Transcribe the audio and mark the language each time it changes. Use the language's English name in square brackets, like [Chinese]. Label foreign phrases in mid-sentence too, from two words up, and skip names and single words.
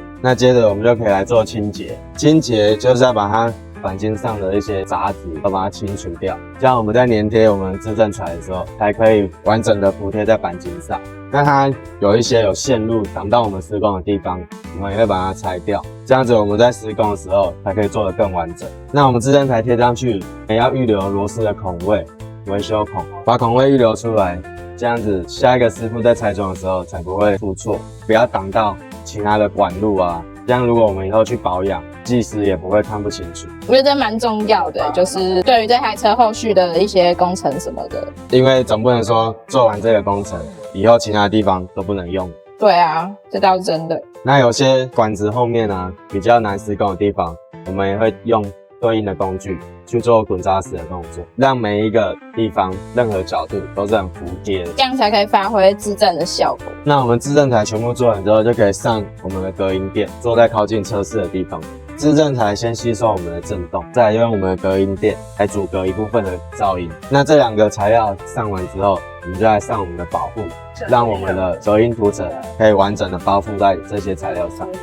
[Chinese] 那接着我們就可以來做清潔，清潔就是要把它鈑金上的一些雜質都把它清除掉，這樣我們在粘貼我們制震材的時候，才可以完整的服貼在鈑金上。那它有一些有線路擋到我們施工的地方，我們也會把它拆掉，這樣子我們在施工的時候才可以做得更完整。那我們制震材貼上去，也要預留螺絲的孔位、維修孔，把孔位預留出來，這樣子下一個師傅在拆裝的時候才不會出錯，不要擋到其他的管路啊。這樣如果我們以後去保養，技師也不會看不清楚。我覺得這蠻重要的，就是對於這台車後續的一些工程什麼的。因為總不能說做完這個工程以後其他地方都不能用。對啊，這倒是真的。那有些管子後面啊比較難施工的地方，我們也會用對應的工具去做滾扎實的動作，讓每一個地方任何角度都是很服帖的，這樣才可以發揮制震的效果。那我們制震台全部做完之後，就可以上我們的隔音墊，坐在靠近車室的地方。制震台先吸收我們的震動，再來用我們的隔音墊來阻隔一部分的噪音。那這兩個材料上完之後，我們就來上我們的保護，讓我們的隔音塗層可以完整的包覆在這些材料上。